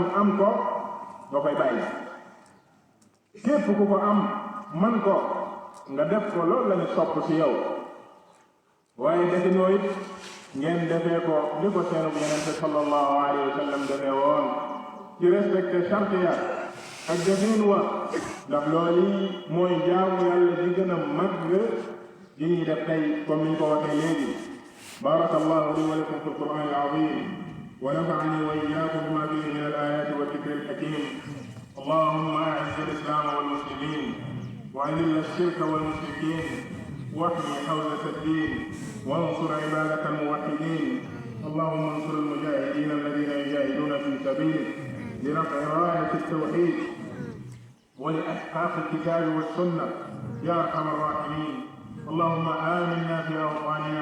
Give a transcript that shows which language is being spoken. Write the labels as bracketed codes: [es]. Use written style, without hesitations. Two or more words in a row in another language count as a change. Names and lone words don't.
[wo] am ko nga koy bàyyi képp ku ko am man ko nga def ko loolu lañu sopp ci yow waaye definoo it ngeen defee ko li ko seenub yenente [ar] صلى الله عليه وسلم [wo] defee woon ci [fr] respecté charte [wo] ya ak defin wa ndax loolu mooy jaamu yàlla di gën a màgg yi ñuy def tey comme ni ñu ko waxee léegi [ar] بارك الله لي ولكم في القرآن العظيم ونفعني وإياكم بما فيه من الآيات والذكر الحكيم اللهم أعز الإسلام والمسلمين وأذل الشرك والمشركين واحمي حوزة الدين وانصر عبادك الموحدين اللهم انصر المجاهدين الذين يجاهدون في سبيلك لرفع راية التوحيد ولإحقاق الكتاب والسنة يا أرحم الراحمين اللهم آمنا في أوطاننا